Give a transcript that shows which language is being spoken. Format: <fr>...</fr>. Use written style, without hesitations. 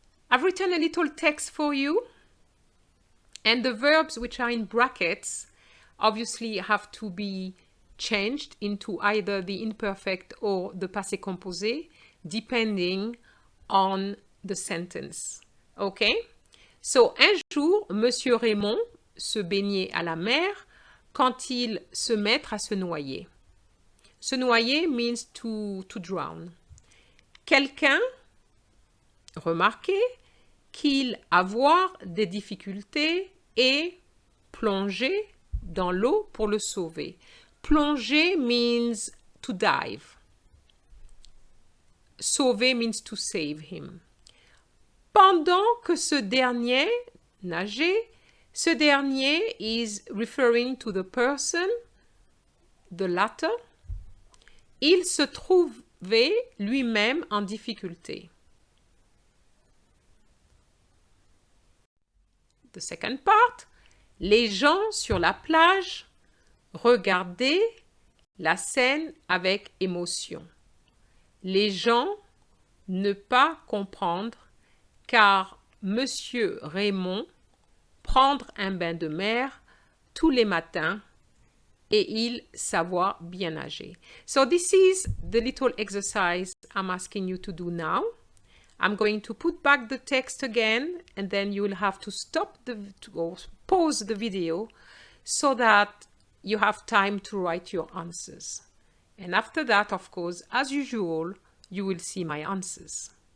<en>I've written a little text for you, and the verbs which are in brackets obviously have to be changed into either the imperfect or the passé composé, depending on the sentence. Okay?</en> <fr>So, un jour, Monsieur Raymond se baignait à la mer quand il se mettre à se noyer. Se noyer</fr> <en>means to drown.</en> <fr>Quelqu'un remarquait qu'il avoir des difficultés et plonger dans l'eau pour le sauver.</fr> <en>Plonger means to dive. Sauver means to save him.</en> <fr>Pendant que ce dernier nageait,</fr> <en>ce dernier is referring to the person, the latter.</en> <fr>Il se trouvait lui-même en difficulté.</fr> <en>The second part,</en> <fr>les gens sur la plage regardaient la scène avec émotion. Les gens ne pas comprendre car Monsieur Raymond prendre un bain de mer tous les matins et il savoir bien nager.</fr> <en>So this is the little exercise I'm asking you to do now. I'm going to put back the text again and then you will have to stop or pause the video so that you have time to write your answers. And after that, of course, as usual, you will see my answers.</en>